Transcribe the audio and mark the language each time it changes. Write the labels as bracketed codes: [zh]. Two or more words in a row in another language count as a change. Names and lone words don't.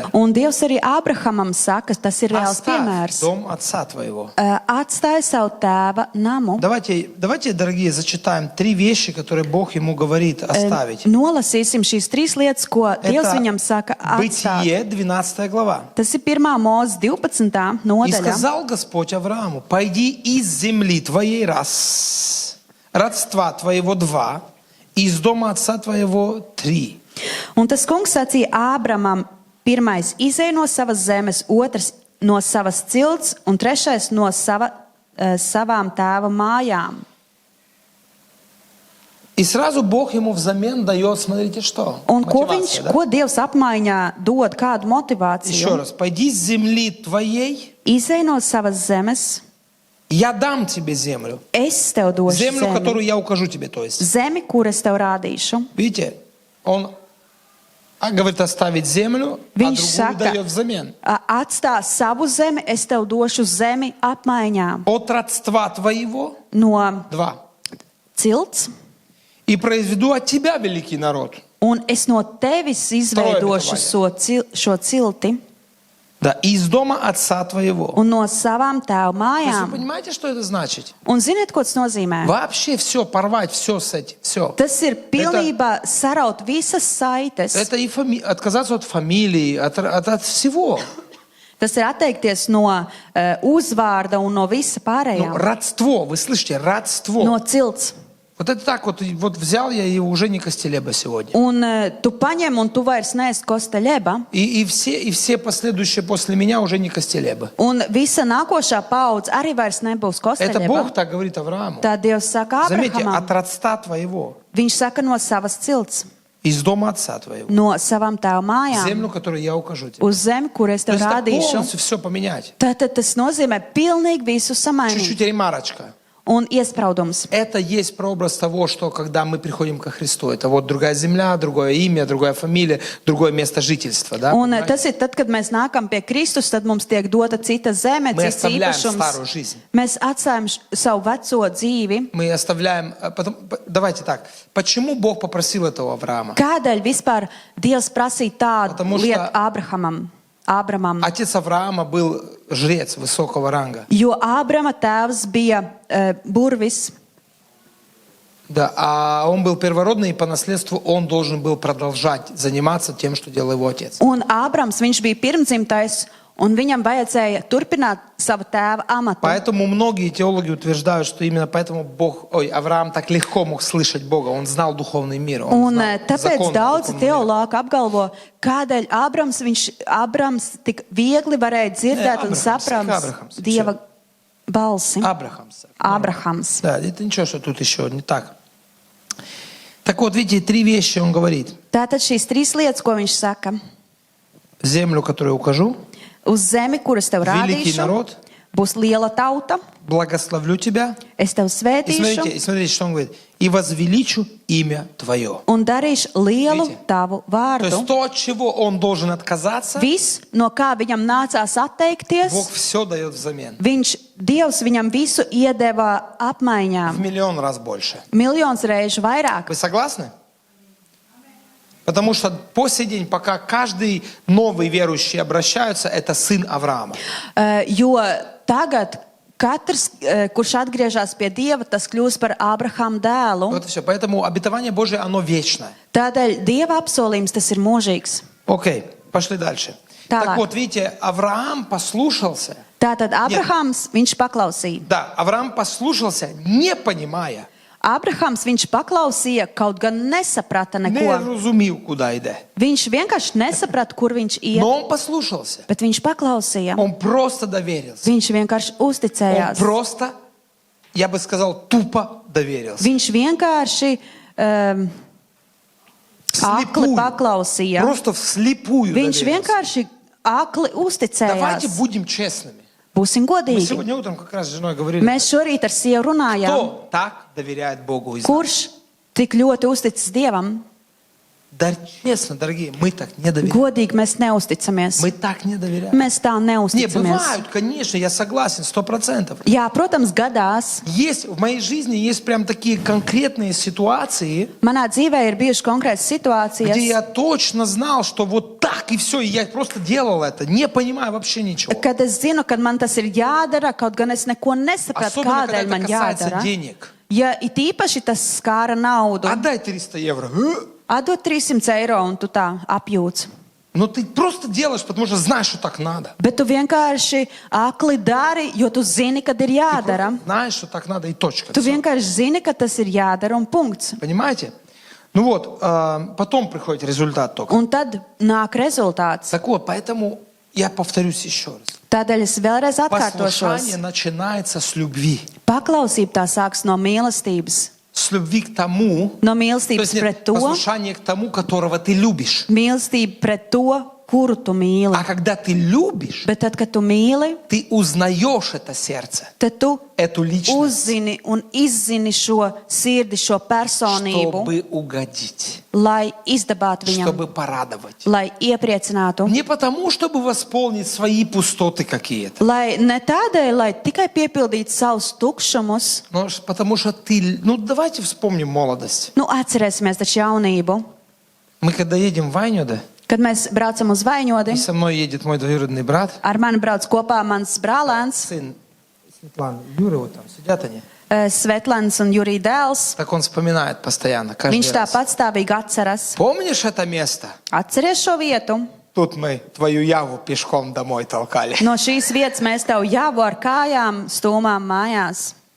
[lv] Un Dievs arī Ābrahamam saka, tas ir reāls [ru] Оставь [lv] piemērs. [ru] дом отца твоего. [lv] Atstāj savu tēva namu. [ru] Давайте, дорогие, зачитаем 3 вещи, которые Бог ему говорит оставить. [lv] Nolasīsim šīs 3 lietas, ko Dievs viņam saka atstāt. [ru] Бытие, 12 глава. [lv] Tas ir 1. Mūzes 12. [ru] И [lv] nodaļa. [ru] сказал Господь Аврааму, пойди из земли твоей родства твоего 2, и из дома отца твоего 3. [lv] Un tas kungs sacīja Ābramam, 1. izej no savas zemes, 2. no savas cilts un 3. no savām tēva mājām. [ru] И сразу Бог ему взамен дает, смотрите, что? [lv] Un [ru] Мотивация, да? [lv] ko Dievs apmaiņā dod, kādu [ru] Еще [lv] motivāciju? [ru] раз, пойди с земли твоей, [lv] Izej no savas zemes, [ru] я дам тебе землю. [lv] es tev došu [ru] Землю, [lv] zemi. [ru] которую я укажу тебе, то есть. [lv] Zemi, kur es tev rādīšu. [ru] Видите, он говорит оставить землю, а [lv] Viņš [ru] другую [lv] saka, [ru] дает взамен. [lv] Atstā savu zemi, es tev došu zemi apmaiņā. [ru] От родства твоего [lv] No 2. cilts, [ru] И произведу от тебя великий народ. [lv] un es no tevis izveidošu šo cilti [ru] Да, и из дома отца твоего. [lv] un no savām tēva [ru] То есть вы [lv] mājām. [ru] понимаете, что это значит? [lv] Un ziniet, ko tas nozīmē? [ru] Вообще все, порвать все с этим, все. [lv] Tas ir pilnībā saraut visas saites. [ru] Это и отказаться от фамилии, от всего. [lv] Tas ir atteikties no uzvārda un no visa [ru] Ну, [lv] pārējā. [ru] родство, вы слышите, родство. [lv] No cilts. [ru] Вот это так вот взял я и уже не Костелеба сегодня. [lv] Un tu paņem un tu vairs neesi kosteļeba. [ru] И все последующие после меня уже не Костелеба. [lv] Un visa nākošā paudze arī vairs nebūs [ru] Это Бог [lv] kosteļeba. [ru] так говорит Аврааму. [lv] Tā Dievs saka [ru] Заметьте, [lv] Ābrahamam. [ru] от родства твоего, [lv] Viņš saka no savas cilts, [ru] из дома отца твоего. [lv] no savām tēva mājām, [ru] Землю, которую я укажу тебе. [lv] uz zemi, kur es [ru] То [lv] tev [ru] есть это [lv] rādīšu. [ru] полностью все поменять. [lv] Tātad tas nozīmē pilnīgi visu samainīt. [ru] Чуть-чуть ремарочка. [lv] Un iespraudums. [ru] Это есть прообраз того, что когда мы приходим ко Христу, это вот другая земля, другое имя, другая фамилия, другое место жительства, да? [lv] Un [ru] Понимаете? [lv] tas ir tad, kad mēs nākam pie Kristus, tad mums tiek dota cita zeme, [ru] Мы [lv] cits [ru] оставляем старую [lv] īpašums. [ru] жизнь. [lv] Mēs atstājam savu veco dzīvi. [ru] Мы оставляем... Давайте так. Почему Бог попросил этого Авраама? [lv] Kādēļ vispār Dievs prasīja tādu [ru] Потому что- [lv] lietu Ābrahamam? [ru] Отец Авраама был жрец высокого ранга. [lv] Jo Ābrama tēvs bija burvis. [ru] Да, а он был первородный, и по наследству он должен был продолжать заниматься тем, что делал его отец. [lv] Un Ābrams, viņš bija pirmdzimtais, un viņam vajadzēja turpināt savu tēva amatu. [ru] Поэтому многие теологи утверждают, что именно поэтому Авраам так легко мог слышать Бога. Он знал духовный мир. Он [lv] Un [ru] знал [lv] tāpēc [ru] законы [lv] daudzi [ru] духовного мира. [lv] teologi apgalvo, kādēļ Ābrams tik viegli varēja dzirdēt un saprast Abrahams, Dieva balsi. Ābrahams. [ru] Да, это ничего, что тут еще не так. Так вот, видите, три вещи он говорит. [lv] Tātad šīs trīs lietas, ko viņš saka. [ru] Землю, которую укажу, [lv] Uz zemi, kuras tev [ru] великий [lv] rādīšu, [ru] народ, [lv] būs liela tauta, [ru] благословлю тебя. [lv] es tev [ru] И [lv] svētīšu [ru] смотрите, что он говорит. И возвеличу имя твое. [lv] un darīšu lielu [ru] Видите? [lv] tavu [ru] То есть [lv] vārdu. [ru] то, от чего он должен отказаться, [lv] Viss, no kā viņam nācās atteikties, [ru] Бог все дает взамен. [lv] Dievs viņam visu iedeva [ru] В [lv] apmaiņā. [ru] миллион раз больше. [lv] Miljons reižu vairāk. [ru] Вы согласны? Потому что по сей день, пока каждый новый верующий обращается, это сын Авраама. [lv] Jo tagad katrs, kurš atgriežas pie Dieva, tas kļūst par Ābrahama dēlu. [ru] Вот и все. Поэтому обетование Божие, оно вечное. [lv] Tādēļ Dieva apsolījums tas ir mūžīgs. [ru] Окей, пошли дальше. Так. Так вот, видите, Авраам послушался. [lv] Tātad Ābrahams, viņš paklausīja. [ru] Да, Авраам послушался, не понимая, [lv] Ābrahams, viņš paklausīja, kaut gan nesaprata [ru] не [lv] neko. [ru] разумел, куда идет. [lv] Viņš vienkārši nesaprata, kur viņš iet, [ru] Но он послушался. [lv] bet viņš paklausīja. [ru] Он просто доверился. [lv] Viņš vienkārši [ru] Он [lv] uzticējās. [ru] просто, я бы сказал, тупо доверился. [lv] Viņš vienkārši akli paklausīja. [ru] Просто вслепую [lv] Viņš [ru] доверился. [lv] vienkārši akli [ru] Давайте [lv] uzticējās. [ru] будем честными. [lv] Būsim [ru] Мы [lv] godīgi. [ru] сегодня утром как раз с женой говорили, [lv] Mēs šorīt ar sievu runājām, [ru] кто так доверяет Богу из нас? [lv] kurš tik ļoti uzticas Dievam. [ru] Да, честно, дорогие, мы так не доверяем. [lv] Godīgi mēs neusticamies. [ru] Мы так не доверяем. [lv] Mēs tā [ru] Не, [lv] neusticamies. [ru] бывают, конечно, я согласен, 100%. [lv] Jā, protams, gadās. [ru] Есть, в моей жизни есть прям такие конкретные ситуации, [lv] Manā dzīvē ir bijušas konkrētas [ru] где [lv] situācijas, [ru] я точно знал, что вот так и все, и я просто делал это, не понимая вообще ничего. [lv] kad es zinu, ka man tas ir jādara, kaut gan es neko nesapratu, [ru] Особенно, когда [lv] kādēļ [ru] это [lv] man [ru] касается [lv] jādara. [ru] денег. [lv] Ja it īpaši tas skāra naudu, [ru] Отдай 300 евро. [lv] atdod 300 eiro un tu tā apjūts. [ru] Но ты просто делаешь, потому что знаешь, что так надо. [lv] Bet tu vienkārši akli dari, jo tu zini, kad ir jādara. [ru] Знаешь, что так надо и точка. [lv] Tu [ru] Всё. [lv] vienkārši zini, ka tas ir jādara un punkts. [ru] Понимаете? Ну вот, потом приходит результат только. [lv] Un tad nāk rezultāts. [ru] Так вот, поэтому я повторюсь еще раз. [lv] Tādēļ es vēlreiz [ru] Послушание [lv] atkārtošos. [ru] начинается с любви. [lv] Paklausība tā sāks no mīlestības. [ru] С любви к тому, [lv] No [ru] то [lv] mīlestības [ru] есть нет, [lv] pret to, [ru] послушание к тому, которого ты любишь. [lv] mīlestība pret to, kuru tu mīli. [ru] А когда ты любишь, [lv] Bet tad, kad tu mīli, [ru] ты узнаешь это сердце, [lv] tad tu [ru] эту личность, [lv] uzzini un izzini šo sirdi, šo personību, [ru] чтобы угодить, [lv] lai izdabātu viņam, [ru] чтобы порадовать. [lv] lai iepriecinātu. [ru] Не потому, чтобы восполнить свои пустоты какие-то, [lv] Lai ne tādēļ, lai tikai piepildītu savus tukšumus, [ru] но потому что ты... Ну, давайте вспомним молодость. [lv] nu atcerēsimies taču jaunību. [ru] Мы когда едем в Вайнёде, [lv] Kad mēs braucam uz [ru] и [lv] Vaņodi, [ru] со мной едет мой двоюродный брат, [lv] ar mani brauc kopā mans brālēns, [ru] сын Светланы, Юры, вот там сидят они. [lv] Svetlans un Jurija dēls. [ru] Так он вспоминает постоянно, каждый [lv] Viņš [ru] раз. [lv] tāpat stāvīgi atceras. [ru] Помнишь это место? [lv] Atceries šo vietu? [ru] Тут мы твою Яву пешком домой толкали. [lv] No šīs vietas mēs tev jāvo ar kājām stūmām mājās.